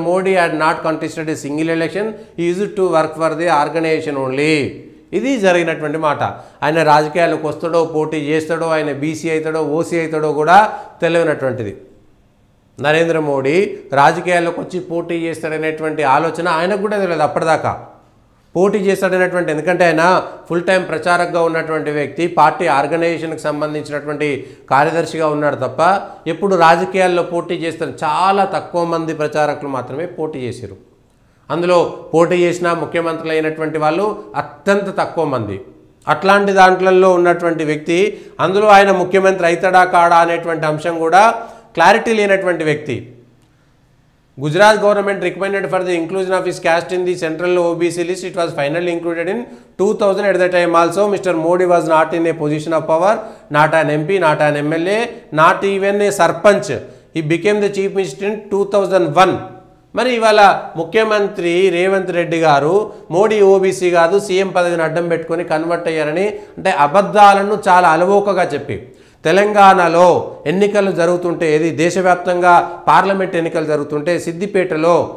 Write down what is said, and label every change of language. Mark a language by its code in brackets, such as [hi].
[en] Modi had not contested a single election, he used to work for the organization only. [te] ఇది జరిగినటువంటి మాట. ఆయన రాజకీయాలకు వస్తాడో, పోటీ చేస్తాడో, ఆయన బీసీ అవుతాడో, ఓసీ అవుతాడో కూడా తెలియనటువంటిది. నరేంద్ర మోడీ రాజకీయాల్లోకి వచ్చి పోటీ చేస్తాడనేటువంటి ఆలోచన ఆయనకు కూడా తెలియదు అప్పటిదాకా. పోటీ చేస్తాడనేటువంటి, ఎందుకంటే ఆయన ఫుల్ టైం ప్రచారకగా ఉన్నటువంటి వ్యక్తి, పార్టీ ఆర్గనైజేషన్కి సంబంధించినటువంటి కార్యదర్శిగా ఉన్నాడు తప్ప ఎప్పుడు రాజకీయాల్లో పోటీ చేస్తారు. చాలా తక్కువ మంది ప్రచారకులు మాత్రమే పోటీ చేశారు. అందులో పోటీ చేసిన ముఖ్యమంత్రులు అయినటువంటి వాళ్ళు అత్యంత తక్కువ మంది. అట్లాంటి దాంట్లలో ఉన్నటువంటి వ్యక్తి, అందులో ఆయన ముఖ్యమంత్రి అవుతాడా కాడా అనేటువంటి అంశం కూడా క్లారిటీ లేనటువంటి వ్యక్తి. [en] Gujarat government recommended for the inclusion of his caste in the central OBC list. It was finally included in 2000. At the time also Mr. Modi was not in a position of power, not an MP, not an MLA, not even a sarpanch. He became the chief minister in 2001. [te] మరి ఇవాళ ముఖ్యమంత్రి రేవంత్ రెడ్డి గారు Modi OBC కాదు, CM పదవిని అడ్డం పెట్టుకొని convert అయ్యారని అంటే అబద్ధాలను చాలా అలవోకగా చెప్పి, తెలంగాణలో ఎన్నికలు జరుగుతుంటే, ఏది దేశవ్యాప్తంగా పార్లమెంట్ ఎన్నికలు జరుగుతుంటే సిద్దిపేటలో